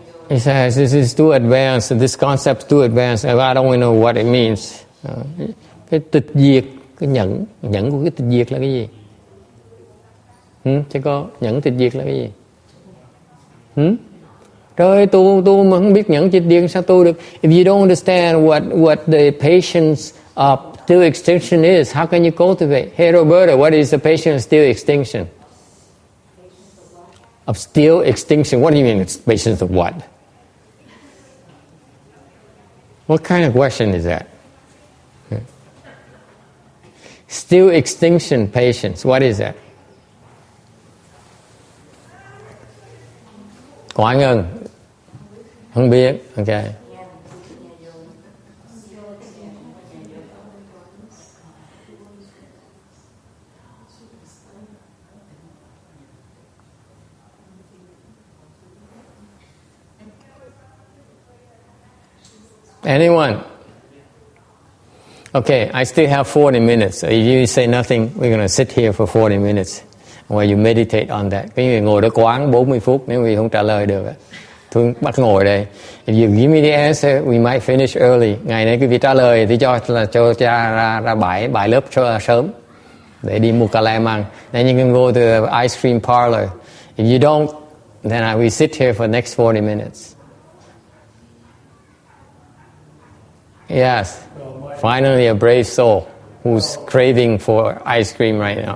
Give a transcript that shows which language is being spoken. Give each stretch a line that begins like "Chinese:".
English: He says, this is too advanced, this concept's too advanced, I don't even know what it means.
Vietnamese: Cái tịch diệt, cái nhẫn của cái tịch diệt là cái gì? Chứ có nhẫn tịch diệt là cái gì? Trời, tu mà không biết nhẫn tịch diệt sao tu được?
English: If you don't understand what the patience of still extinction is, how can you cultivate? Hey Roberta, what is the patient of still extinction? Of still extinction, what do you mean it's patience of what? What kind of question is that? Still extinction patience, what is that?
Vietnamese: Quảng Ngân, không biết, okay.
English: Anyone? Okay, I still have 40 minutes. So if you say nothing, we're going to sit here for 40 minutes while you meditate on that.
Vietnamese: Cái người ngồi đó quán 40 phút nếu quý không trả lời được. Thôi bắt ngồi đây.
English: If you give me the answer, we might finish early.
Vietnamese: Ngày nay quý vị trả lời thì cho ra bài lớp sớm để đi mua cà lem ăn.
English: Then you can go to the ice cream parlor. If you don't, then I will sit here for the next 40 minutes. Yes, finally a brave soul who's craving for ice cream right now.